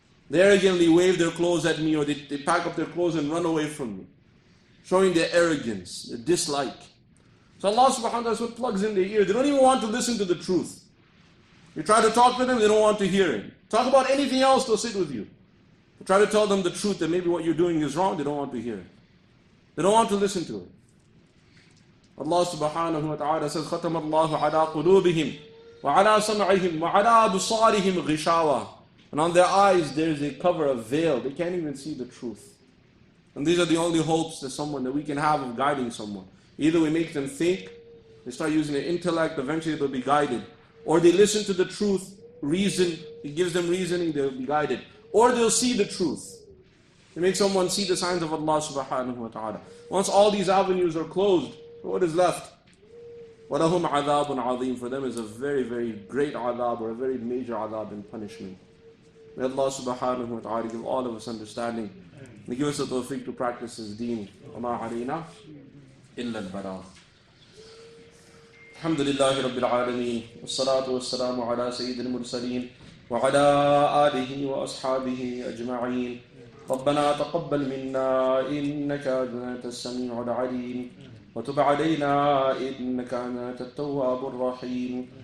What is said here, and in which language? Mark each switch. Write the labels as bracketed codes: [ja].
[en] They arrogantly wave their clothes at me, or they pack up their clothes and run away from me, showing their arrogance, their dislike. So Allah subhanahu wa ta'ala plugs in their ear. They don't even want to listen to the truth. You try to talk to them, they don't want to hear it. Talk about anything else, they'll sit with you. You try to tell them the truth, that maybe what you're doing is wrong, they don't want to hear it. They don't want to listen to it. Allah subhanahu wa ta'ala says, [ar] خَتَمَ اللَّهُ عَلَىٰ قُلُوبِهِمْ وَعَلَىٰ سَمْعِهِمْ وَعَلَىٰ أَبْصَارِهِمْ غِشَاوَةٌ. [en] And on their eyes there is a cover, a veil. They can't even see the truth. And these are the only hopes that we can have of guiding someone. Either we make them think, they start using their intellect, eventually they'll be guided. Or they listen to the truth, reason, it gives them reasoning, they'll be guided. Or they'll see the truth. They make someone see the signs of Allah subhanahu wa ta'ala. Once all these avenues are closed, what is left? [ar] وَلَهُمْ عَذَابٌ عَظِيمٌ. [en] For them is a very, very great adhab, or a very major adhab and punishment. May Allah subhanahu wa ta'ala give all of us understanding. And give us the tawfiq to practice His deen. [ar] وَمَا عَلَيْنَا إِلَّا الْبَلَاغُ. الحمد لله رب العالمين والصلاة والسلام على سيد المرسلين وعلى آله وأصحابه أجمعين. ربنا تقبل منا إنك أنت السميع العليم وتب علينا إنك أنت التواب الرحيم.